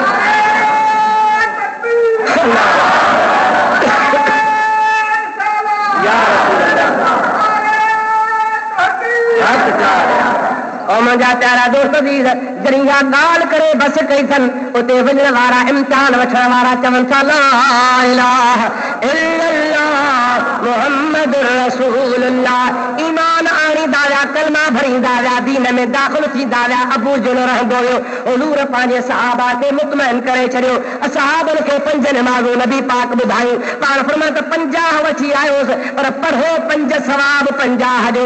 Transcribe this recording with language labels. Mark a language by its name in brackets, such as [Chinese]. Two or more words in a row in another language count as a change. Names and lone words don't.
[Sindhi] मुंहिंजा प्यारा दोस्त बि जॾहिं इहा ॻाल्हि करे बस कई अथनि उते वञण वारा इम्तिहान वठण वारा चवनि था [Arabic] لا إله إلا الله محمد رسول الله [Sindhi] ईमान आणींदा विया कलमा भरींदा विया, दीन में दाख़िल थींदा विया। अबू जुल रहंदो हुयो, हुज़ूर पंहिंजे सहाबा खे मुतमइन करे छॾियो। असहाबनि खे 5 नमाज़ूं नबी पाक ॿुधायूं। पाण फरमाए त 50 वठी आयोसि, पर पढ़ो 5 सवाब 50 जो।